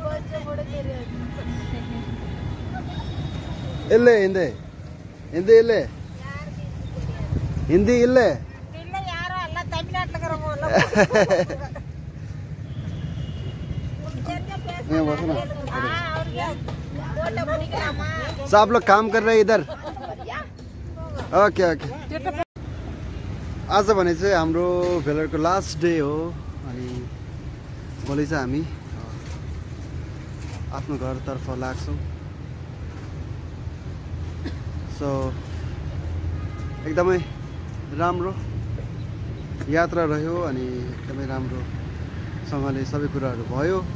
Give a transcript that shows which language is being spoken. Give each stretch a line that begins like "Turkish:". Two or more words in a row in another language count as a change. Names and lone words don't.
Kannada: ಇಲ್ಲೆ ಹಿಂದಿ ಹಿಂದಿ ಇಲ್ಲೆ ಹಿಂದಿ ಇಲ್ಲೆ
Hindi: तो आप लोग काम कर रहे हैं इधर?
English: ok ok.
Nepali: आज भने चाहिँ हाम्रो भेलरको
English: last day
Nepali: हो। अनि भोलि चाहिँ हामी आफ्नो घरतर्फ लाग्छौँ। सो एकदमै राम्रो यात्रा रह्यो अनि एकदमै राम्रोसँगले सबै कुराहरू भयो।